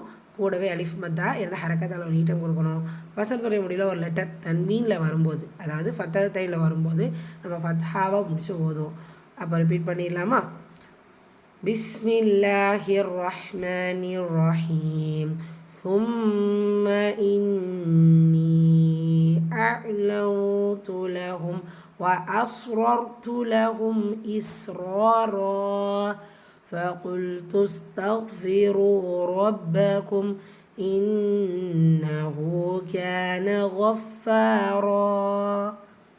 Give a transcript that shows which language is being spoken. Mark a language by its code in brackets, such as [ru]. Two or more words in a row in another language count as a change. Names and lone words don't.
[ta] கூடவே அலிஃப் மத்தா 2 ஹரக்கத்தளவு நீட்டம் கொடுக்கணும். வசனத்துடைய முடிவில் ஒரு லெட்டர் தன்மீனில் வரும்போது, அதாவது ஃபத்தத்தையில் வரும்போது நம்ம ஃபத்ஹாவை முடிச்சு ஓதுவோம். அப்போ ரிப்பீட் பண்ணிடலாமா? [ar] بسم الله الرحمن الرحيم. ثم إني أعلنت لهم وأسررت لهم إسرارا فقلت استغفروا ربكم إنه كان غفارا.